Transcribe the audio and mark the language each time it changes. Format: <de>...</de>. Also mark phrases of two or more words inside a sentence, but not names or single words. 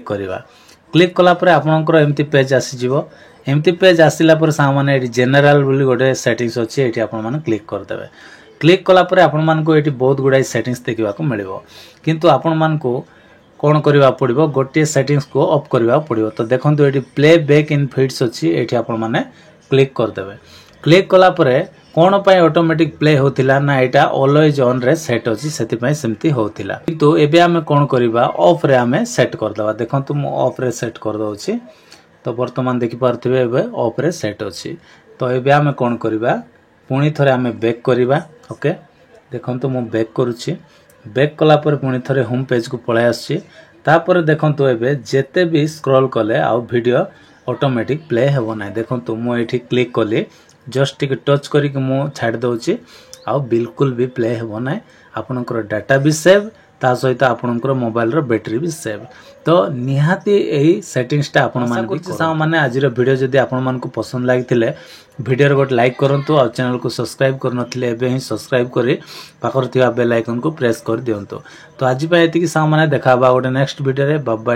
<or>କରିବା କ୍ଲିକ କଲା ପରେ ଆପଣଙ୍କର ଏମିତି ପେଜ ଆସିଯିବ ଏମିତି ପେଜ ଆସିଲା ପରେ ସାଙ୍ଗମାନେ ଏଠି ଜେନେରାଲ ବୋଲି ଗୋଟେ ସେଟିଂସ ଅଛି ଏଠି ଆପଣ ମାନେ କ୍ଲିକ କରିଦେବେ କ୍ଲିକ କଲା ପରେ ଆପଣ ମାନଙ୍କୁ ଏଠି ବହୁତ ଗୁଡା ସେଟିଂସ ଦେଖିବାକୁ ମିଳିବ କିନ୍ତୁ ଆପଣ ମାନଙ୍କୁ କଣ କରିବାକୁ ପଡିବ ଗୋଟେ ସେଟିଂସକୁ ଅଫ କରିବାକୁ ପଡିବ ତ ଦେଖନ୍ତୁ ଏଠି</or> <en>playback in feeds</en> <or>ଅଛି ଏଠି ଆପଣ ମାନେ କ୍ଲିକ କରିଦେବେ କ୍ଲିକ କଲା ପରେ କଣ ପାଇଁ ଅଟୋମେଟିକ ପ୍ଲେ ହେଉଥିଲା ନା ଏଟା</or> <en>always on</en> <or>ରେ ସେଟ ଅଛି ସେଥିପାଇଁ ସେମିତି ହେଉଥିଲା କିନ୍ତୁ ଏବେ ଆମେ କଣ କରିବା ଅଫ ରେ ଆମେ ସେଟ କରିଦେବା ଦେଖନ୍ତୁ ମୁଁ ଅଫ ରେ ସେଟ କରିଦେଉଛି ତ ବର୍ତ୍ତମାନ ଦେଖି ପାରୁଥିବେ ଏବେ ଅଫ ରେ ସେଟ ଅଛି। ତ ଏବେ ଆମେ କଣ କରିବା ପୁଣି ଥରେ ଆମେ ବ୍ୟାକ କରିବା। ଓକେ ଦେଖନ୍ତୁ ମୁଁ ବ୍ୟାକ କରୁଛି। ବ୍ୟାକ କଲା ପରେ ପୁଣି ଥରେ</or> <en>home page</en> <or>କୁ ପଳେଇ ଆସିଛି। ତାପରେ ଦେଖନ୍ତୁ ଏବେ ଯେତେ ବି ସ୍କ୍ରୋଲ କଲେ ଆଉ ଭିଡିଓ ଅଟୋମେଟିକ ପ୍ଲେ ହେବ ନାହିଁ। ଦେଖନ୍ତୁ ମୁଁ ଏଠି କ୍ଲିକ କଲେ ଜଷ୍ଟ ଟିକେ ଟଚ କରି କି ମୁଁ ଛାଡିଦେଉଛି ଆଉ ବିଲକୁଲ ବି ପ୍ଲେ ହେବ ନାହିଁ। ଆପଣଙ୍କର ଡାଟା ବି ସେଭ ତା ସହିତ ଆପଣଙ୍କର ମୋବାଇଲର ବ୍ୟାଟେରୀ ବି ସେଭ। ତ ନିହାତି ଏହି ସେଟିଂସଟା ଆପଣ ମାନଙ୍କୁ ସାଙ୍ଗମାନେ ଆଜିର ଭିଡିଓ ଯଦି ଆପଣ ମାନଙ୍କୁ ପସନ୍ଦ ଲାଗିଥିଲେ ଭିଡିଓର ଗୋଟେ ଲାଇକ କରନ୍ତୁ ଔର ଚ୍ୟାନେଲକୁ ସବସ୍କ୍ରାଇବ କରିନଥିଲେ ଏବେ ହିଁ ସବସ୍କ୍ରାଇବ କରି ପାଖରେ ଥିବା</or> <en>bell icon</en> <or>କୁ ପ୍ରେସ କରିଦିଅନ୍ତୁ। ତ ଆଜି ପାଇଁ ଏତିକି ସାଙ୍ଗମାନେ ଦେଖାହେବା ଗୋଟେ</or> <en>next video</en> <or>ରେ।</or>